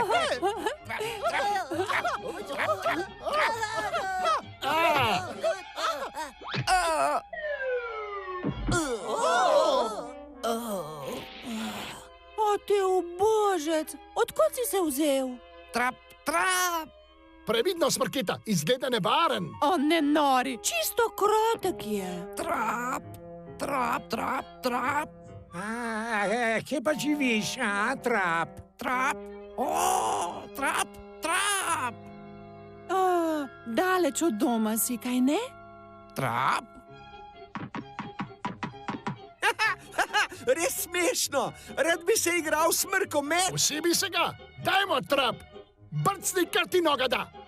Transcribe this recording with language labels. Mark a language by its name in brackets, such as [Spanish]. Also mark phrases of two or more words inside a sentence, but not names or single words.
[Slovenian] O, te ubožec, odkot si se vzel? Trap. Previdno, smrketa, izgleda nevaren. O, ne nori, čisto krotek je. Trap. Trap, trap, trap. Kje pa živiš, Trap? Trap. O, trap, trap. Daleč od doma si, kaj ne? Trap. Res smešno. Rad bi se igral smrkomet. Vsi bi se ga. Dajmo, Trap. Brcni, kar ti noga da.